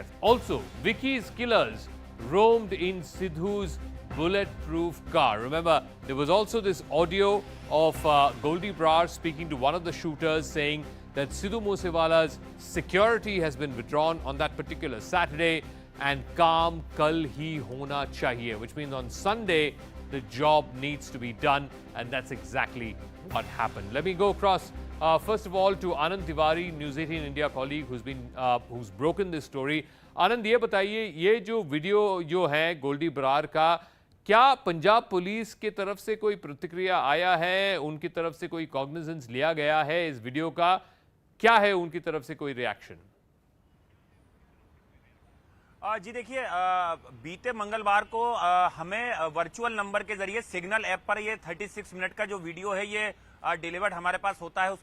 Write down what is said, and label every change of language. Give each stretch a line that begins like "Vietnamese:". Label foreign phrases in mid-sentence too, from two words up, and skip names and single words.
English: Also, Vicky's killers roamed in Sidhu's bulletproof car. Remember, there was also this audio of Goldy Brar speaking to one of the shooters saying that Sidhu Moose Wala's security has been withdrawn on that particular Saturday, and
Hindi: काम कल ही होना चाहिए,
English: which means on Sunday the job needs to be done, and that's exactly what happened. Let me go across first of all to Anand Tiwari, News 18 India colleague, who's broken this story.
Hindi: Anand, ये बताइए, ये जो वीडियो जो है गोल्डी ब्रार का, क्या पंजाब पुलिस की तरफ से कोई प्रतिक्रिया आया है, उनकी तरफ से कोई कॉग्निजेंस लिया गया है इस वीडियो का? क्या है उनकी तरफ से कोई रिएक्शन? जी देखिए, बीते मंगलवार को हमें
English: virtual number
Hindi: के जरिए सिग्नल ऐप पर ये 36 मिनट का जो वीडियो है ये डिलीवर्ड हमारे पास होता है।